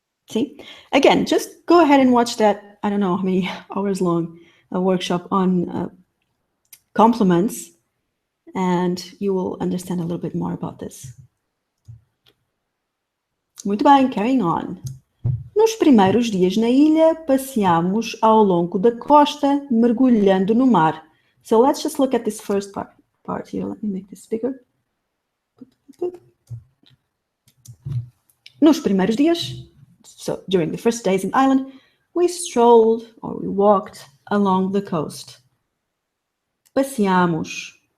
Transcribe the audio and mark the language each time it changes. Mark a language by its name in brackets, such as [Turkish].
[English] See? Again, just go ahead and watch that, I don't know how many hours long workshop on complements, and you will understand a little bit more about this. [Portuguese] Muito bem, [English] carrying on. [Portuguese] Nos primeiros dias na ilha, passeámos ao longo da costa, mergulhando no mar. [English] So let's just look at this first part here. Let me make this bigger. [Portuguese] Nos primeiros dias, [English] so during the first days in the island, we strolled or we walked along the coast. Passeámos.